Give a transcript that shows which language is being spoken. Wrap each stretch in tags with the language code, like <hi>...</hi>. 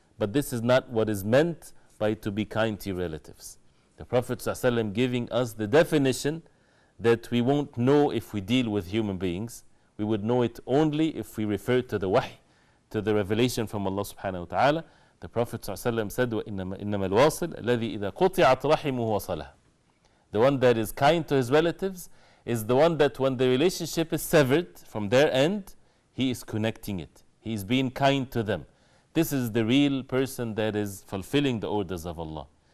<en>But this is not what is meant by to be kind to your relatives. The Prophet ﷺ giving us the definition that we won't know if we deal with human beings. We would know it only if we refer to the wahy, to the revelation from Allah subhanahu wa ta'ala. The Prophet ﷺ said,</en> <ar>إِنَّمَا الْوَاصِلْ الَّذِي إِذَا قُطِعَتْ رَحِمُهُ وَصَلَهُ.</ar> <en>The one that is kind to his relatives is the one that when the relationship is severed from their end, he is connecting it. He is being kind to them. This is the real person that is fulfilling the orders of Allah.</en>